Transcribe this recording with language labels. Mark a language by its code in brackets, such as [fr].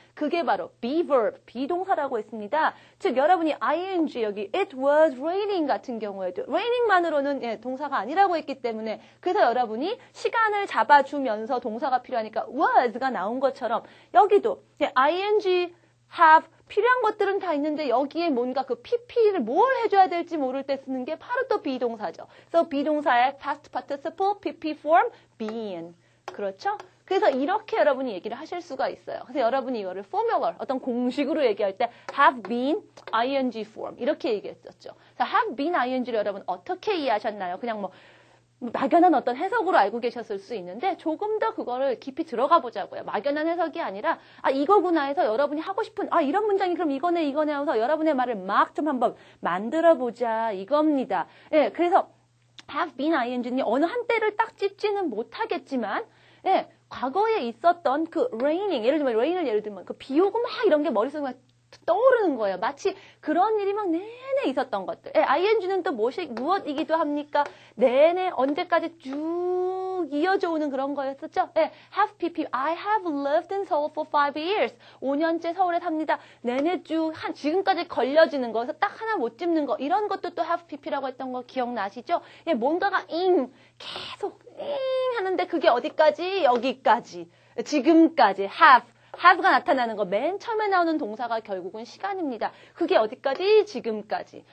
[ko] 그게 바로 be verb, 비동사라고 했습니다. 즉 여러분이 ing 여기 it was raining 같은 경우에도 raining만으로는 동사가 아니라고 했기 때문에 그래서 여러분이 시간을 잡아주면서 동사가 필요하니까 was가 나온 것처럼 여기도 ing, have 필요한 것들은 다 있는데 여기에 뭔가 그 PP를 뭘 해줘야 될지 모를 때 쓰는 게 바로 또 비동사죠. 그래서 비동사의 past participle, PP form, been. 그렇죠? 그래서 이렇게 여러분이 얘기를 하실 수가 있어요. 그래서 여러분이 이거를 formula, 어떤 공식으로 얘기할 때 have been, ing form 이렇게 얘기했었죠. 그래서 have been, ing를 여러분 어떻게 이해하셨나요? 그냥 뭐 막연한 어떤 해석으로 알고 계셨을 수 있는데 조금 더 그거를 깊이 들어가 보자고요. 막연한 해석이 아니라 이거구나 해서 여러분이 하고 싶은 이런 문장이 그럼 이거네 하면서 여러분의 말을 막 좀 한번 만들어 보자 이겁니다. 그래서 have been ing는 어느 한때를 딱 찝지는 못하겠지만 과거에 있었던 그 raining, 예를 들면 그 비 오고 막 이런 게 머릿속에 막 떠오르는 거예요. 마치 그런 일이 막 내내 있었던 것들. ing는 또 무엇이기도 합니까? 내내 언제까지 쭉 쭉 이어져 오는 그런 거였었죠. 네, have pp. [en] I have lived in Seoul for 5 years. [ko] 5년째 서울에 삽니다. 내내 쭉 지금까지 걸려지는 거, 딱 하나 못 짚는 거, 이런 것도 또 have pp라고 했던 거 기억나시죠? 예, 뭔가가 계속 하는데 그게 어디까지? 여기까지. 지금까지 have가 나타나는 거 맨 처음에 나오는 동사가 결국은 시간입니다. 그게 어디까지? 지금까지.